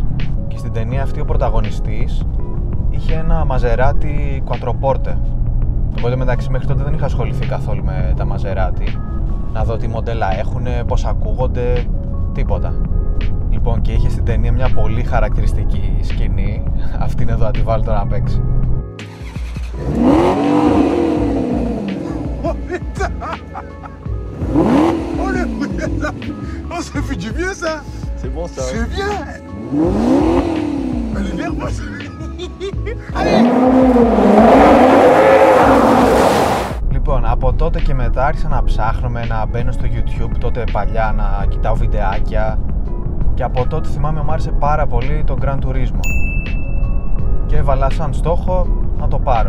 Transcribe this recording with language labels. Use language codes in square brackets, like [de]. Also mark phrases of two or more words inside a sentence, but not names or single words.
[el] Και στην ταινία αυτή ο πρωταγωνιστής είχε ένα Maserati Quattroporte. Οπότε μεταξύ μέχρι τότε δεν είχα ασχοληθεί καθόλου με τα Maserati. Να δω τι μοντέλα έχουνε, πώς ακούγονται, τίποτα. Λοιπόν, και είχε στην ταινία μια πολύ χαρακτηριστική σκηνή. Αυτήν εδώ, να τη βάλω τώρα να παίξει. [fr] Oh, ça fait du bien ça. C'est bon ça. C'est bien. Allez, viens, moi. Allez. [el] Λοιπόν, από τότε και μετά μετά άρχισα να ψάχνω, να μπαίνω στο YouTube τότε παλιά, να κοιτάω βιντεάκια. Και από τότε θυμάμαι μου άρεσε πάρα πολύ το Gran Turismo. Και έβαλα σαν στόχο να το πάρω.